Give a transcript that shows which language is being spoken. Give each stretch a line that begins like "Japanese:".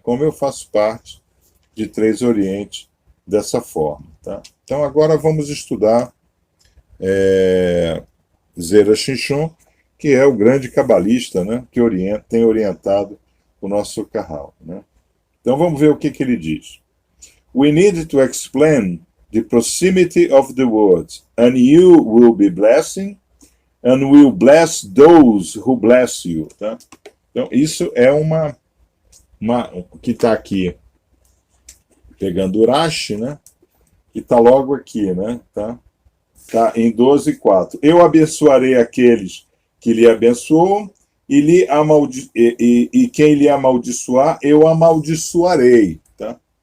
Portuguese: Como eu faço parte de Três Oriente dessa forma, tá? Então agora vamos estudar Zera Shinshon, que é o grande cabalista, né? Que tem orientado o nosso Kahal, né? Então vamos ver o que ele diz.
English: We need to explain the proximity of the words, and you will be blessing, and will bless those who bless you.
Portuguese: Tá? Então, isso é uma que está aqui, pegando o Rashi, né? Que está logo aqui, né? Tá em 12:4. Eu abençoarei aqueles que lhe abençoam, e quem lhe amaldiçoar, eu amaldiçoarei. Tá?